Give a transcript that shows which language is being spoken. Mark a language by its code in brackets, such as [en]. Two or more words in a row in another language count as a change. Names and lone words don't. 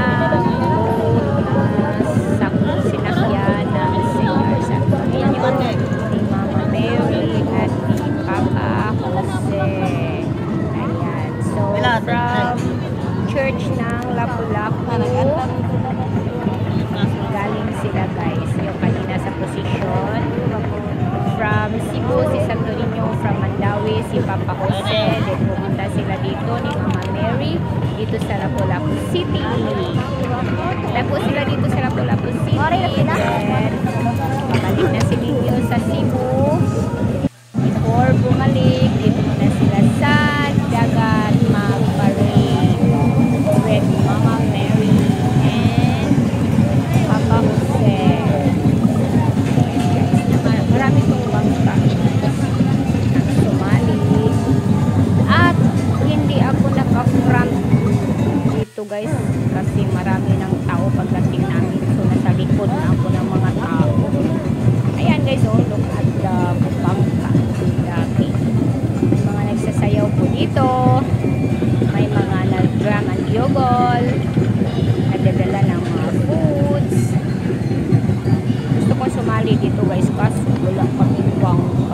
[tl] sinakyan ng Senior Santo Niño ni Mama Mary at ni Papa Jose. Ayan. So, [en] from church [tl] ng Lapu-Lapu, galing sila guys. Yung kanina sa position. From Cebu, si Santo Niño. From Mandawi, si Papa Jose. Then pumunta sila dito ni Mama Mary dito sa Lapu-Lapu City. Lapu sila dito sa Lapu-Lapu City. Then pabalik na si Niño sa Cebu. Before bumalik, dito muna sila sa dagat mag-parade with Mama Mary and Papa Jose. Marami itong bangka ang sumali. At hindi ako naka-front dito guys kasi marami ng tao pagdating namin. So nasa likod na ako ng mga tao. Ayan guys, [en] oh, look at the bangka. [tl] Dami. May mga nagsasayaw po dito. May mga nag-drum and yogol. Nagdadala ng mga foods. Gusto ko sumali dito guys kasi wala kami bangka.